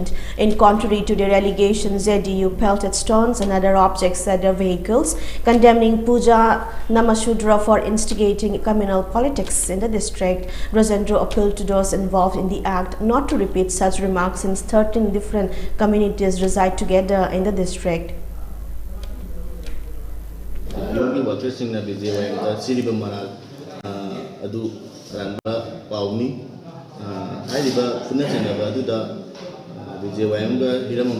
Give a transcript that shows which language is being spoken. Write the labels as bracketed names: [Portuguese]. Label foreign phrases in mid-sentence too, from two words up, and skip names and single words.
[English] In contrary to their allegations, JDU pelted stones and other objects at their vehicles, condemning Pooja Namashudra for instigating communal politics in the district. Brajendra appealed to those involved in the act not to repeat such remarks since 13 different communities reside together in the district. [Manipuri] Yogi workers na BJYM da siriba mara adu ramba pauni haiba punna changa adu da BJYM ga hiramam